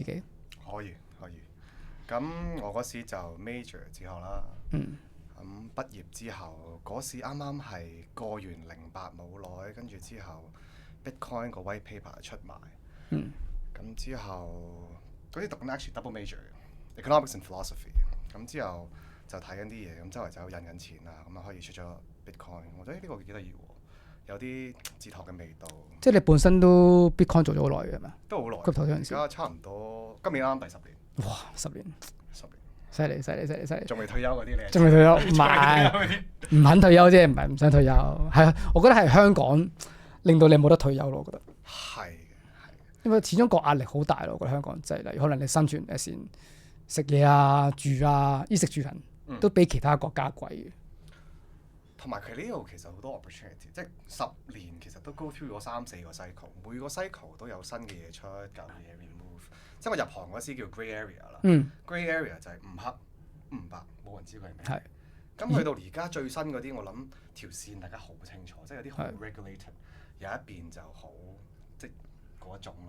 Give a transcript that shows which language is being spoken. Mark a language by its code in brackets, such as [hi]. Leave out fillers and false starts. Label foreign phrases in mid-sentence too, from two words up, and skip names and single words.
[yue] 可以。咁我嗰時就 major 哲學啦。咁畢業之後，嗰時啱啱係過完08冇耐，跟住之後 Bitcoin 個 [en] white paper [yue] 出埋。咁之後嗰啲讀緊 [en] actually double major， economics and philosophy。 [yue] 咁之後就睇緊啲嘢，咁周圍走印緊錢啊，咁啊可以出咗 Bitcoin。我覺得呢個幾得意喎，有啲哲學嘅味道。即係你本身都 Bitcoin 做咗好耐嘅係咪？都好耐。 Crypto 嗰陣時。而家差唔多，今年啱啱第10年。哇！10年。 10年。犀利！仲未退休嗰啲你？仲未退休？唔係，唔肯退休啫，唔係唔想退休。係啊，我覺得係香港令到你冇得退休咯，我覺得。係。因為始終個壓力好大咯，我覺得香港就係例如可能你生存先食嘢啊、住啊、衣食住行都比其他國家貴嘅。同埋佢呢度其實好多 opportunity，即係10年其實都 [en] go through [yue] 咗3-4個 cycle，每個 cycle 都有新嘅嘢出，舊嘅嘢 remove。即係我入行嗰時叫 [en] grey area [yue] 啦。 [en] grey area [yue] 就係唔黑唔白，冇人知佢係咩。係。咁去到而家最新嗰啲，我諗條線大家好清楚，即係有啲好 regulated，有一邊就好即係嗰一種咯。